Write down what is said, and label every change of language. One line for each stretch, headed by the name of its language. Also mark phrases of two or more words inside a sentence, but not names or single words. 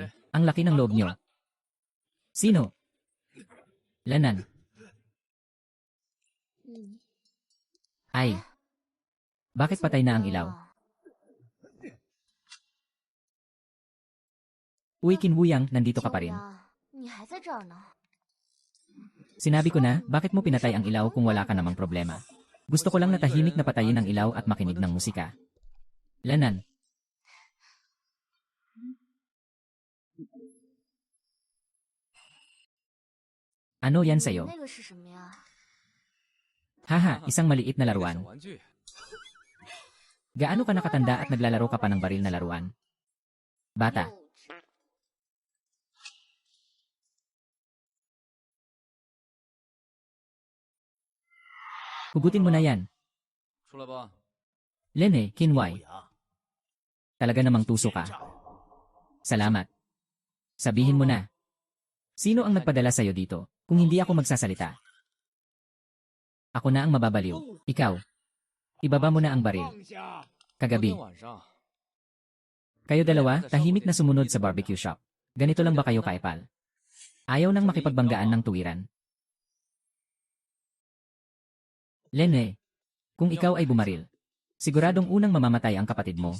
Filipino: Ang laki ng loob nyo. Sino? Lanan. 嗯， Ay. Bakit patay na ang ilaw? Uy, Kinbuyang, nandito ka pa rin.
Chinese: 你还在这儿呢？
Filipino: Sinabi ko na, bakit mo pinatay ang ilaw kung wala ka namang problema? Gusto ko lang na tahimik na patayin ang ilaw at makinig ng musika. Lanan. Ano yan
Chinese: 你
Filipino: sa'yo?
Chinese: 那个是什么呀？
Filipino: Haha, isang maliit na
Chinese: 小
Filipino: laruan.
Chinese: 玩具，
Filipino: Gaano ka nakatanda at naglalaro ka pa ng baril na laruan? Bata.
Chinese: 幼稚
Filipino: Hugutin mo na yan.
Chinese: 出来吧。
Filipino: Lene,
Chinese: 不
Filipino: Kinway.
Chinese: 雅，
Filipino: Talaga namang tuso ka.
Chinese: 这样
Filipino: Salamat. Sabihin mo na. Sino ang nagpadala sa'yo dito, kung hindi ako magsasalita? Ako na ang mababaliw. Ikaw. Ibaba mo na ang baril.
Chinese: 放下！
Filipino: Kagabi,
Chinese: 昨天晚上，
Filipino: kayo dalawa, tahimik na sumunod sa barbecue shop. Ganito lang ba kayo kaepal? Ayaw nang makipagbanggaan ng tuwiran. Lene, kung ikaw ay bumaril, siguradong unang mamamatay ang kapatid mo.